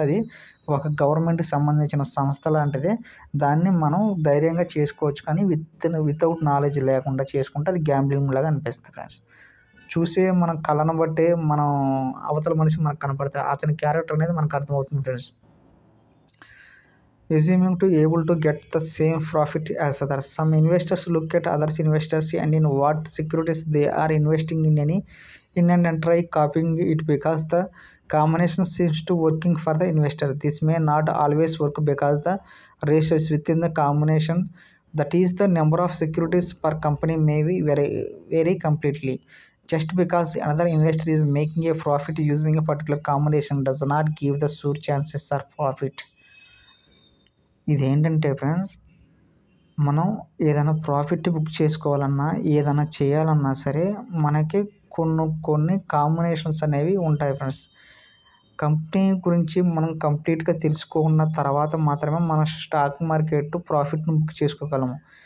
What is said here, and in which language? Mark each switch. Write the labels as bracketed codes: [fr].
[te] అది ఒక గవర్నమెంట్కి సంబంధించిన సంస్థ లాంటిది. దాన్ని మనం ధైర్యంగా చేసుకోవచ్చు. కానీ [en] without knowledge [te] లేకుండా చేసుకుంటే అది గ్యాంబ్లింగ్ లాగా అనిపిస్తుంది ఫ్రెండ్స్. చూసే మన కళ్ళను బట్టే మనం అవతల మనిషి మనకు కనపడతాయి. అతని క్యారెక్టర్ అనేది మనకు అర్థమవుతుంది friends. [en] assuming to able to get the same profit as others. Some investors look at others investors and in what securities they are investing in and try copying it because the combination seems to working for the investor. This may not always work because the ratios within the combination, that is the number of securities per company, may be vary completely. Just because another investor is making a profit using a particular combination does not give the sure chances of profit. [te] ఇదేంటంటే friends, మనం ఏదైనా profit book చేసుకోవాలన్నా, ఏదైనా చేయాలన్నా సరే మనకి కొన్ని combinations అనేవి ఉంటాయి ఫ్రెండ్స్. కంపెనీ గురించి మనం కంప్లీట్గా తెలుసుకున్న తర్వాత మాత్రమే మన స్టాక్ మార్కెట్ ప్రాఫిట్ను బుక్ చేసుకోగలము.